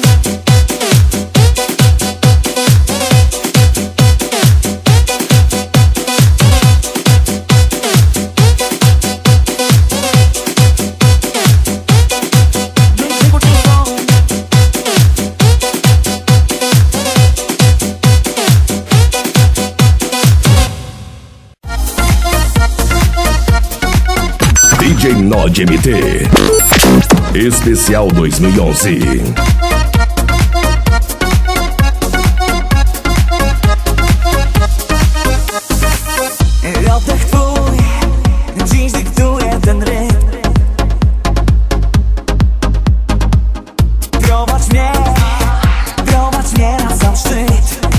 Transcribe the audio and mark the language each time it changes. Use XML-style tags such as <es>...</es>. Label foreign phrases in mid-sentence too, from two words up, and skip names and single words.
<pt>Vem curtir o som. DJ Nod MT Especial 2011.</pt> <pl>Oddech twój dziś dyktuje ten rytm. Prowadź mnie na sam szczyt.</pl>